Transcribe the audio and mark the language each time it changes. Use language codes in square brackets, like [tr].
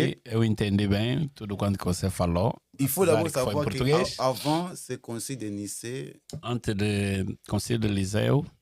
[pt] Eu entendi bem tudo quanto que você falou. [fr] Il faut d'abord savoir qu'avant ce concile de Nicée, [pt] antes do concílio de Liceu,